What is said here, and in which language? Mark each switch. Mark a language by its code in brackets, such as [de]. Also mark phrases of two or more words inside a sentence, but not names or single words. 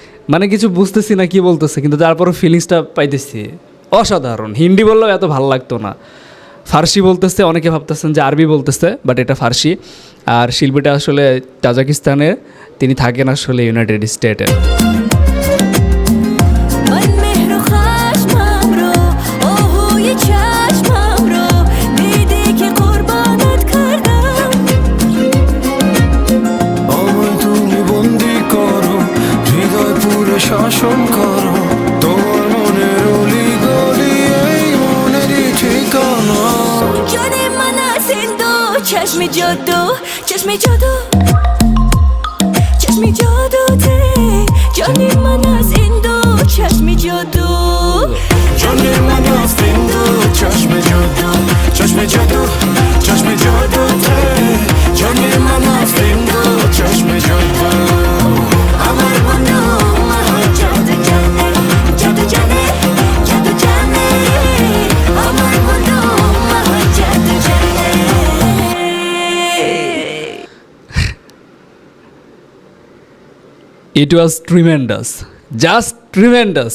[bn] মানে কিছু বুঝতেছি না কি বলতেছে, কিন্তু তারপরও ফিলিংসটা পাইতেছি। অসাধারণ। হিন্দি বললেও এত ভালো লাগতো না, ফার্সি বলতেছে, অনেকে ভাবতেছেন যে আরবি বলতেছে, বাট এটা ফার্সি। আর শিল্পীটা আসলে তাজিকিস্তানের, তিনি থাকেন আসলে ইউনাইটেড স্টেটে। [fa] من مهر و خشمم رو آهوی چشمم رو دیدی که قربانت کردم [bn] আমায় তুমি বন্দি করো, হৃদয় পুরে শাসন করো, তোমার মনের অলি গলি এই মনেরই ঠিকানা। [fa] جان من از این دو چشم جادو چشم جادو چشم جادو ته جان من از این دو چشم جادو جان من از این دو چشم جادو چشم جادو چشم جادو ته جان من از این دو چشم جادو [bn] আমার বন্ধু আমার জাদু জানে জাদু জানে জাদু জানে আমার বন্ধু আমার জাদু জানে [en] It was tremendous, just tremendous.